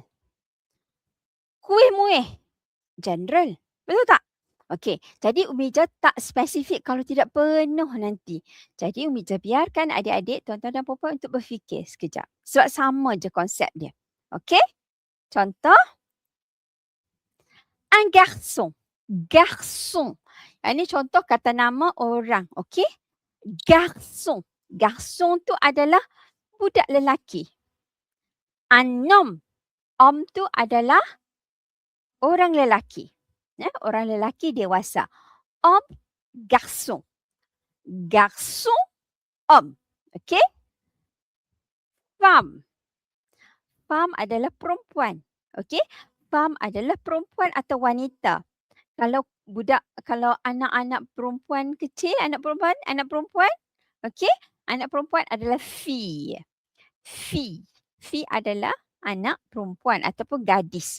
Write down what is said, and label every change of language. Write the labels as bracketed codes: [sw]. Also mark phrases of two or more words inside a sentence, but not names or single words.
[ms] Kuih-muih. General. Betul tak? Okey. Jadi Umi Ija tak spesifik kalau tidak penuh nanti. Jadi Umi Ija biarkan adik-adik, tuan-tuan dan puan-puan untuk berfikir sekejap. Sebab sama je konsep dia. Okey? Contoh. [fr] Un garçon. [ms] Garçon. Ini contoh kata nama orang. Okey? Garçon. Garçon tu adalah budak lelaki. [fr] Un homme. [ms] Homme tu adalah orang lelaki. Orang lelaki dewasa. [fr] Homme, garçon. Garçon, homme. Okey? [ms] Femme. Femme adalah perempuan. Okey? Femme adalah perempuan atau wanita. Kalau anak-anak perempuan kecil, anak perempuan, okey? Anak perempuan adalah fille. Fille. Fille adalah anak perempuan ataupun gadis.